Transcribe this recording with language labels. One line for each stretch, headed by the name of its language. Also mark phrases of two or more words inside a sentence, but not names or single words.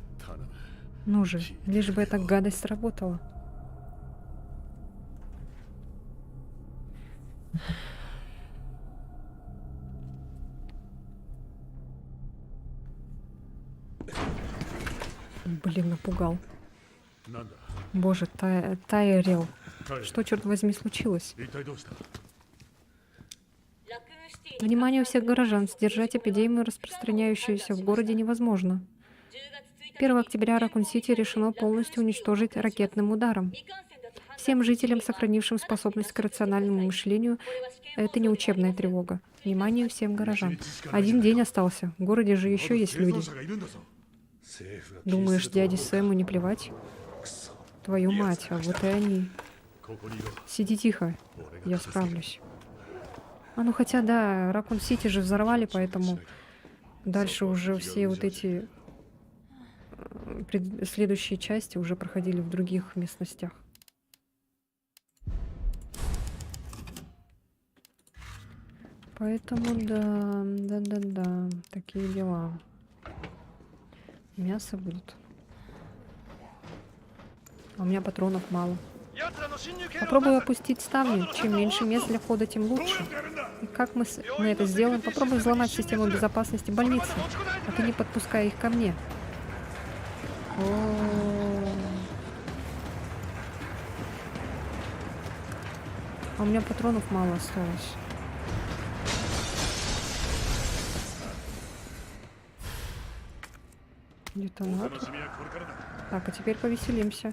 Russian: Ну же, лишь бы эта гадость сработала. Блин, напугал.
Japanese: なんだ
Russian: Боже, Тайрел.
Japanese: はい
Russian: Что, черт возьми, случилось?
Japanese: 一体どうしたラクーンシティに
Russian: Внимание всех горожан, сдержать эпидемию, распространяющуюся в городе, невозможно.
Japanese: 10 月1 1 日
Russian: октября Ракун-Сити решено полностью уничтожить ракетным ударом.
Japanese: 未感染だと判断
Russian: Всем жителям, сохранившим способность к рациональному мышлению, это не учебная тревога. Внимание всем горожан. 1 день остался. В городе же еще есть
Japanese: 生存
Russian: люди.
Japanese: 者がいるんだぞ
Russian: Думаешь, дяде Сэму не плевать? Твою мать, а вот и они.
Japanese: ここにいろ
Russian: Сиди тихо, я справлюсь. А ну хотя да, Ракун-Сити же взорвали, поэтому дальше уже все вот эти следующие части уже проходили в других местностях. Поэтому да, такие дела. Мясо будет. А у меня патронов мало.
Japanese: 奴らの侵入経路を
Russian: Попробую
Japanese: 断つ
Russian: опустить ставни. Чем меньше мест для входа, тем лучше. И как мы это сделаем? Попробуем взломать систему безопасности больницы. А ты не подпускай их ко мне. А у меня патронов мало осталось. Детонатор.
Japanese: 楽しみはこれからだ
Russian: Так, а теперь повеселимся.